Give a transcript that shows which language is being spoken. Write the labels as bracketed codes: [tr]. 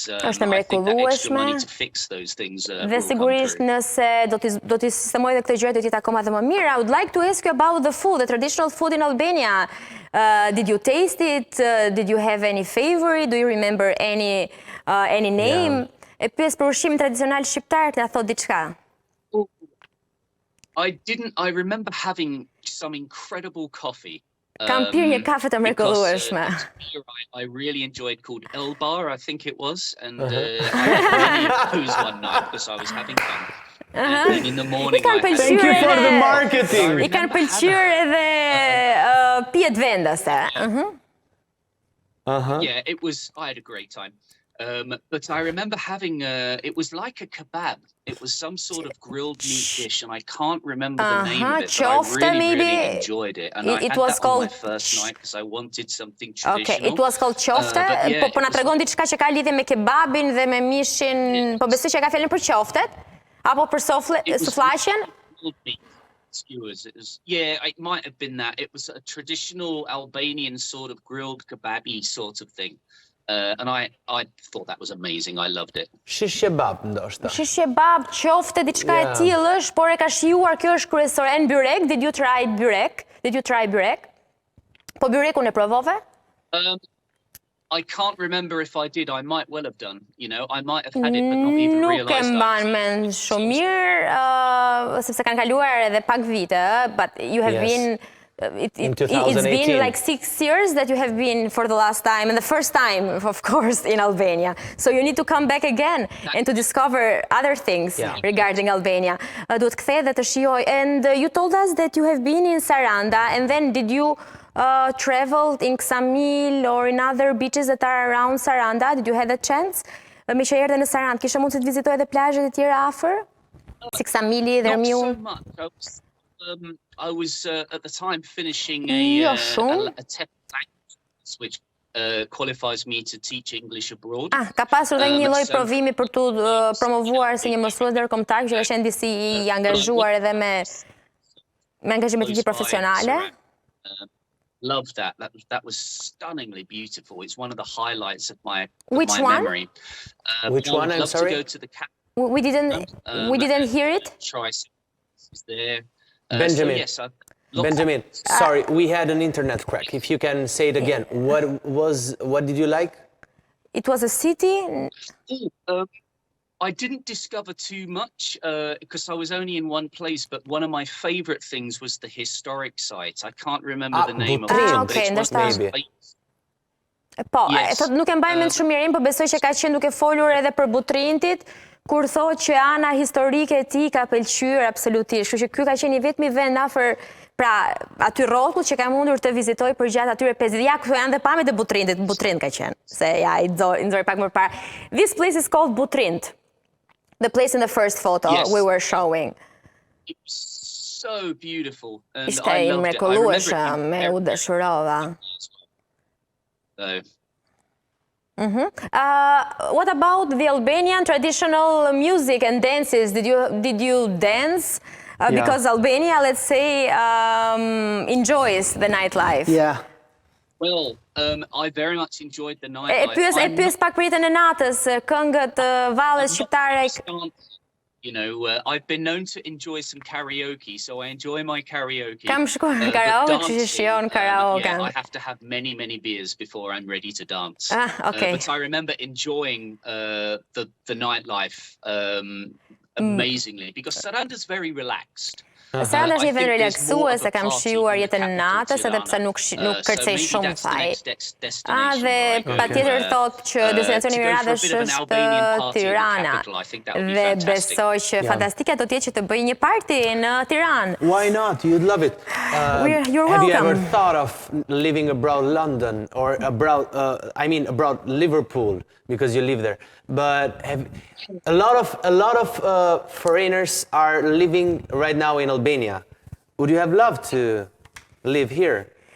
[sq] Është e mrekullueshme. Dhe sigurisht nëse do t'i sistemoj dhe këtë gjë do t'jetë akoma dhe më mirë. [en] I would like to ask you about the food, the traditional food in Albania. Did you taste it? Did you have any favorite? Do you remember any name? [sq] E pyes për ushqimin tradicional shqiptar, na thot diçka. [en] I remember having some incredible coffee. [sq] Kam pirë një kafe të mrekullueshme. [en] I really enjoyed called El Bar, I think it was, and I really posed one night because I was having fun. And then in the morning Thank you for the marketing. [sq] I kanë pëlqyer edhe pijet vendase. [en] Yeah, I had a great time. But I remember having, it was like a kebab. It was some sort of grilled meat dish, and I can't remember the name of it, but I really enjoyed it. And I had that on my first night because I wanted something traditional. Okay, it was called [sq] qofte, po na tregon diçka që ka lidhje me kebabin dhe me mishin, po besoj që ka fjalën për qoftet, apo për suflaqen? [en] Skewers. It might have been that. It was a traditional Albanian sort of grilled kebabi sort of thing. And I thought that was amazing. I loved it. [sq] Shish kebab ndoshta. Shish kebab, qofte diçka e tillë është, por e ka shijuar, kjo është kryesore. [en] En byrek, did you try byrek? Did you try byrek? [sq] Po byrekun e provove? [en] I can't remember if I did. I might well have done. You know, I might have had it but not even realized. [sq] Nuk e mban mend shumë mirë, sepse kanë kaluar edhe pak vite, [en] but you have been it's been like 6 years that you have been for the last time, and the first time, of course, in Albania. So you need to come back again and to discover other things regarding Albania. [sq] Duhet kthej dhe të shijoj. [en] And you told us that you have been in Saranda, and then did you travel in Ksamil or in other beaches that are around Saranda? Did you have a chance? [sq] Me që erdhe në Sarandë, kishe mundësi të vizitoj edhe plazhet e tjera afër? Si Ksamili dhe Ermiun? [en] Not so much. I was at the time finishing a tech language, which qualifies me to teach English abroad. [sq] Ka pasur dhe një lloj provimi për tu promovuar si një mësues ndërkombëtar që është disi i angazhuar edhe me angazhime të tij profesionale. [en] Love that. That was stunningly beautiful. It's one of the highlights of my memory. Which one? I'm sorry. We didn't hear it. Is there? Benjamin. So yes, Benjamin, sorry, we had an internet crack. If you can say it again, what did you like? It was a city. I didn't discover too much because I was only in one place, but one of my favorite things was the historic sites. I can't remember the name of it. Okay, understand. [sq] Po, nuk e mbaj mend shumë mirë, po besoj që ka qenë duke folur edhe për Butrintit, kur thotë që ana historike e tij ka pëlqyer absolutisht. Kështu që ky ka qenë i vetmi vend afër, pra aty rrotull që ka mundur të vizitoj për gjatë atyre 50 ja këtu janë dhe pamjet e Butrintit. Butrint ka qenë. Se ja i nxori pak më parë. [en] This place is called Butrint. The place in the first photo we were showing. It was so beautiful. [sq] Ishte i mrekullueshëm, me u dëshirova. [en] What about the Albanian traditional music and dances? Did you dance? Because Albania, let's say, enjoys the nightlife. Yeah. Well, I very much enjoyed the nightlife. [sq] E pyes pak pritën e natës, këngët valles shqiptare. [en] You know, I've been known to enjoy some karaoke, so I enjoy my karaoke. [sq] Kam shkuar në karaoke, kështu që shijon karaoke. [en] I have to have many beers before I'm ready to dance. Okay. But I remember enjoying the nightlife amazingly because Sarandë is very relaxed. [sq] Sarandë është një vend relaksues, kam shijuar jetën e natës edhe pse nuk kërcej shumë faj. Dhe patjetër thotë që destinacioni i radhës është Tirana. Dhe besoj që fantastike do të jetë që të bëj një party në Tiranë. [en] Why not? You'd love it. You're welcome. Have you ever thought of living abroad London or abroad Liverpool because you live there? But a lot of foreigners are living right now in Albania. Would you have loved to live here?